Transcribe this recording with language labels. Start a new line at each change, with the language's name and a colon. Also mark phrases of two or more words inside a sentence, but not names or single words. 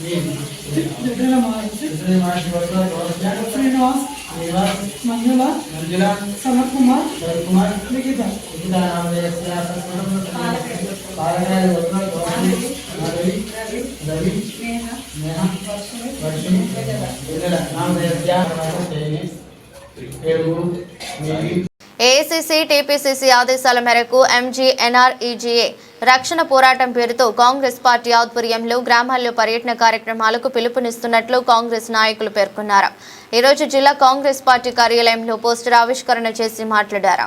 Sanskrit: श्रीनिवास मंजुला सनत कुमार लिखिता नामधेयस्य रवि नेहा वर्षिणी नामधेयस्य
Telugu: ఏఐసీసీ టీపీసీసీ ఆదేశాల మేరకు ఎంజీఎన్ఆర్ఈజీఏ రక్షణ పోరాటం పేరుతో కాంగ్రెస్ పార్టీ ఆధ్వర్యంలో గ్రామాల్లో పర్యటన కార్యక్రమాలకు పిలుపునిస్తున్నట్లు కాంగ్రెస్ నాయకులు పేర్కొన్నారు. ఈరోజు జిల్లా కాంగ్రెస్ పార్టీ కార్యాలయంలో పోస్టర్ ఆవిష్కరణ చేసి మాట్లాడారు.